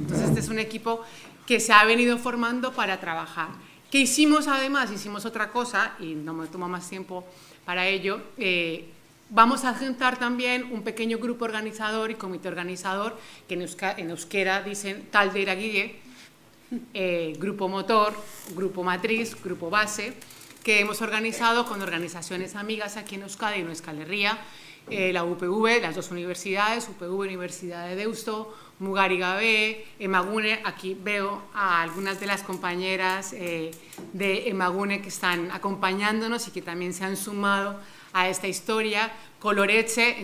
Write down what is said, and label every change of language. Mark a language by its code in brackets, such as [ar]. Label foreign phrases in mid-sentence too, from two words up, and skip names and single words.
[es] Entonces, este es un equipo que se ha venido formando para trabajar. ¿Qué hicimos además? Hicimos otra cosa, y no me tomo más tiempo para ello. Vamos a juntar también un pequeño grupo organizador y comité organizador, que en euskera dicen [eu] talde eragile, [es] grupo motor, grupo matriz, grupo base, que hemos organizado con organizaciones amigas aquí en Euskadi y en Euskal Herria, la UPV, las dos universidades, UPV, Universidad de Deusto, Mugari Gabe, Emagune. Aquí veo a algunas de las compañeras de Emagune que están acompañándonos y que también se han sumado a esta historia, Coloreche.